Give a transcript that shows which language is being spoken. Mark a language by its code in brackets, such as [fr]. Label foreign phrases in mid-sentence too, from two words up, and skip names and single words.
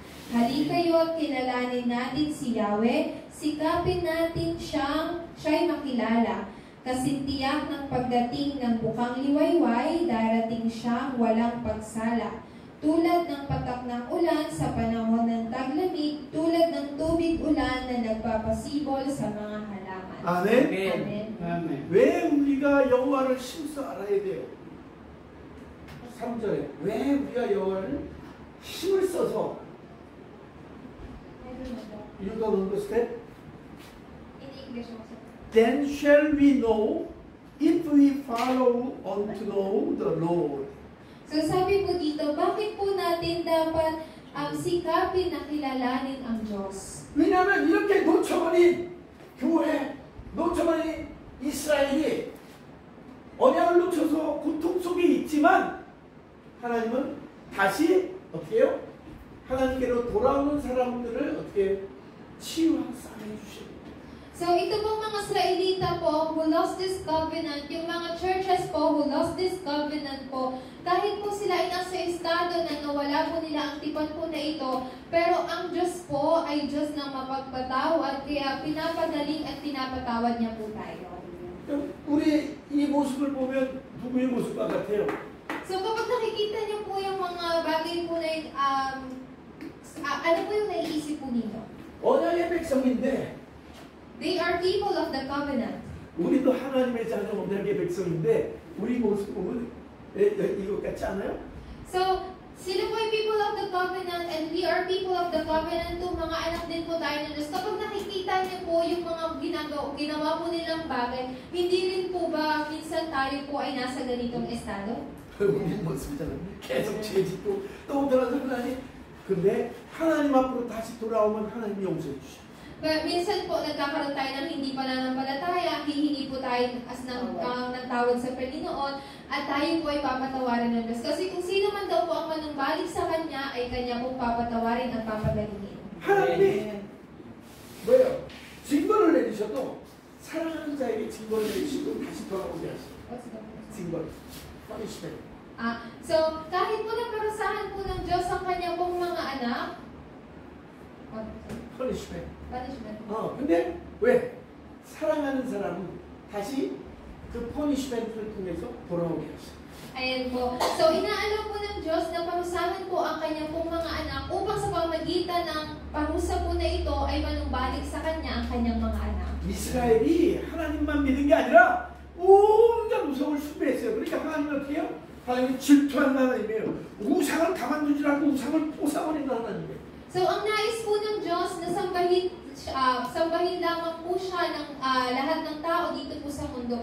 [tl] Halikayo at kilalanin natin si Yahweh, sikapin natin siya'y makilala. Kasintiyak ng pagdating ng bukang liwayway, darating siyang walang pagsala. Tulad ng patak ng ulan sa panahon ng taglamig, tulad ng tubig ulan na nagpapasibol sa mga halaman. [ko] 아멘. Amen. 왜 우리가 여호와를 힘써 알아야 돼요? 3절에 왜 우리가 여호와를 힘을 써서 [en] You don't understand? In English also. Then shall we know if we follow on to know the Lord. [tl] So sabi po dito, bakit po natin dapat sikapin na kilalanin ang Diyos? [ko] 왜냐하면 이렇게 놓쳐버린 교회, 놓쳐버린 이스라엘이 언약을 놓쳐서 고통 속에 있지만 하나님은 다시 어떻게 해요? 하나님께로 돌아오는 사람들을 어떻게 치유하고 싸매주십니다. [tl] So ito pong mga Israelita po [en] who lost this covenant, [tl] yung mga churches po [en] who lost this covenant [tl] po, kahit po sila ay nasa estado na nawala po nila ang tipan po na ito, pero ang Diyos po ay Diyos na mapagpatawad, kaya pinapagaling at pinapatawad niya po tayo. [ko] 우리 이 모습을 보면 누구의 모습과 같아요? [tl] So kapag nakikita niyo po yung mga bagay po na yun, ano po yung naiisip po ninyo? [ko] 언약의 백성인데 [en] They are people of the covenant. [ko] 우리도 하나님의 자녀 언약의 백성인데 우리 모습 보면 이것 같지 않아요? [tl] So, sila po ay [en] people of the covenant and we are people of the covenant [tl] to mga anak din po tayo ng Diyos. Kapag nakikita niyo po yung mga ginawa po nilang bagay, hindi rin po ba minsan tayo po ay nasa ganitong estado? [ko] 우리 모습이잖아요. 계속 죄짓고 또 들어서 하나님. 근데 하나님 앞으로 다시 돌아오면 하나님 용서해 주셔. [tl] But minsan po, nagkakaroon tayo ng hindi pananampalataya, hihingi po tayo ng tawad sa Panginoon, at tayo po ay papatawarin ng Diyos. Kasi kung sino man daw po ang manumbalik sa Kanya, ay Kanya pong papatawarin at papagalingin. [ko] 하나님이 뭐예요? 징벌을 내리셔도 사랑하는 자에게 징벌을 내리시고 다시 돌아오게 하시고 징벌, [en] punishment. [tl] So, kahit po naparusahan po ng Diyos ang Kanya pong mga anak, [en] punishment. punishment. [ko] 근데 왜? 사랑하는 사람은 다시 그 퍼니시멘트를 통해서 돌아오게 하셔. [tl] Ayan po. So, inaalok po ng Diyos na parusahan po ang Kanyang pong mga anak upang sa pamagitan ng parusa po na ito ay manumbalik sa Kanya ang Kanyang mga anak. [ko] 이스라엘이 하나님만 믿은 게 아니라 온갖 우상을 숭배했어요. 그러니까 하나님은 어떻게 해요? 하나님이 질투하는 하나님이에요. 우상을 가만두지 않고 우상을 뽀사버리는 하나님이에요. [tl] So, ang nais po ng Diyos na sambahin lamang po siya ng lahat ng tao dito po sa mundo.